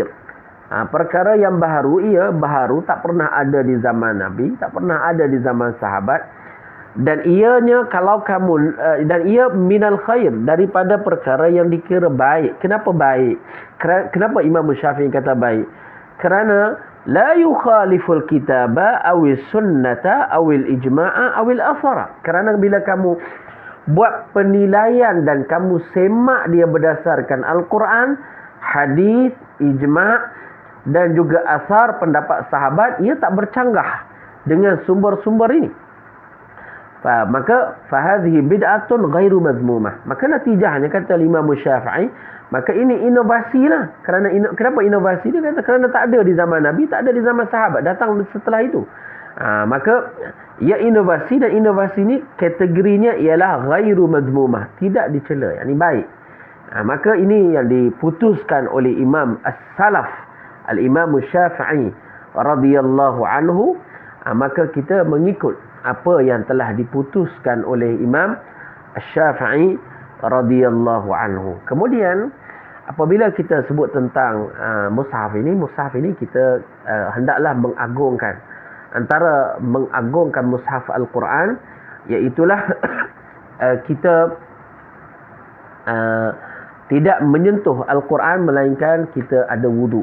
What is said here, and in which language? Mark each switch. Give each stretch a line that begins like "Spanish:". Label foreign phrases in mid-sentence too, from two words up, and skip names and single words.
Malay: Perkara yang baharu, ia baharu, tak pernah ada di zaman Nabi, tak pernah ada di zaman sahabat, dan ianya kalau kamu dan ia
Arabic: من الخير,
Malay: daripada perkara yang dikira baik. Kenapa baik? Kenapa Imam Syafi'i kata baik?
Arabic: Kerana لا يخالف الكتاب أو السنة أو الإجماع أو الأثر.
Malay: Kerana bila kamu buat penilaian dan kamu semak dia berdasarkan Al-Quran, hadis, ijma' dan juga asar pendapat sahabat, ia tak bercanggah dengan sumber-sumber ini.
Arabic: Maka فهذه بدعة غير مذمومة.
Malay: Maka natijahnya kata Imam Syafi'i, maka ini inovasi lah. Kenapa inovasi? Dia kata kerana tak ada di zaman Nabi, tak ada di zaman sahabat, datang setelah itu. Maka ia inovasi, dan inovasi ni kategorinya ialah
Arabic: غير مذمومة,
Malay: tidak dicela, yakni baik. Maka ini yang diputuskan oleh Imam As-Salaf, Al-Imam Syafi'i
Arabic: رضي الله عنه.
Malay: Maka kita mengikut apa yang telah diputuskan oleh Imam Syafi'i
Arabic: رضي الله عنه.
Malay: Kemudian apabila kita sebut tentang mushaf ini kita hendaklah mengagungkan, antara mengagungkan mushaf Al-Quran, iaitulah kita tidak menyentuh Al-Quran melainkan kita ada wudu.